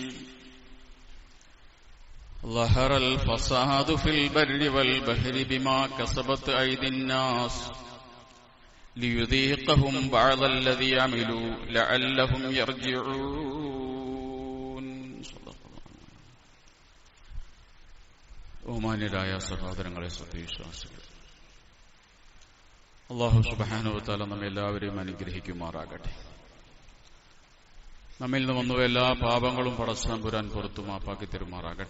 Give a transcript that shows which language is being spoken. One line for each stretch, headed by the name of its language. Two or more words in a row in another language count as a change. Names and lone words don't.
Arabic: ظهر الفساد في البر والبحر بما كسبت أيدي الناس ليذيقهم بعض الذي عملوا لعلهم يرجعون.
Malayalam: ബഹുമാന്യരായ സഹോദരങ്ങളെ, സത്യവിശ്വാസികൾ,
Arabic: الله سبحانه وتعالى
Malayalam: നമ്മെ എല്ലാവരെയും അനുഗ്രഹിക്കുമാറാകട്ടെ. നമ്മിൽ നിന്ന് വന്ന എല്ലാ പാപങ്ങളും പടച്ചതമ്പുരാൻ പുറത്തു മാപ്പാക്കി തരുമാറാകട്ടെ.